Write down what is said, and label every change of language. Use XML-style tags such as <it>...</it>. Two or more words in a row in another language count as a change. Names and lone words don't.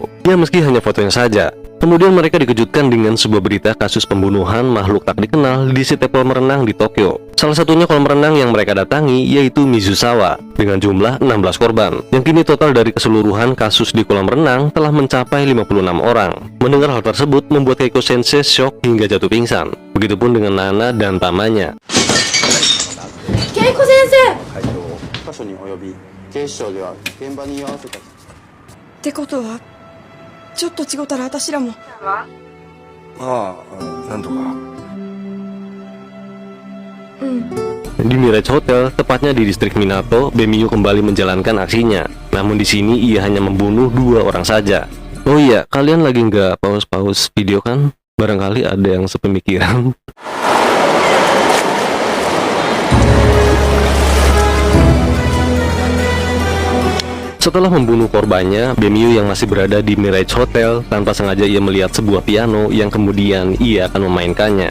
<id>Ya meski hanya fotonya saja. Kemudian mereka dikejutkan dengan sebuah berita kasus pembunuhan makhluk tak dikenal di setiap kolam renang di Tokyo. Salah satunya kolam renang yang mereka datangi yaitu Mizusawa dengan jumlah 16 korban. Yang kini total dari keseluruhan kasus di kolam renang telah mencapai 56 orang. Mendengar hal tersebut membuat Keiko Sensei shock hingga jatuh pingsan. Begitupun dengan Nana dan pamannya. Keiko Sensei!</id> <ja>箇所に及び警視庁では現場に居合わせたってことはちょっと違ったら私らもなんとか</ja> <id>Di Mirage Hotel, tepatnya di distrik Minato, Bemyu kembali menjalankan aksinya. Namun di sini ia hanya membunuh 2 orang saja. Oh iya, kalian lagi nggak pause video kan? Barangkali ada yang sepemikiran. Setelah membunuh korbannya, Bemyu yang masih berada di Mirage Hotel, tanpa sengaja ia melihat sebuah piano yang kemudian ia akan memainkannya.</id>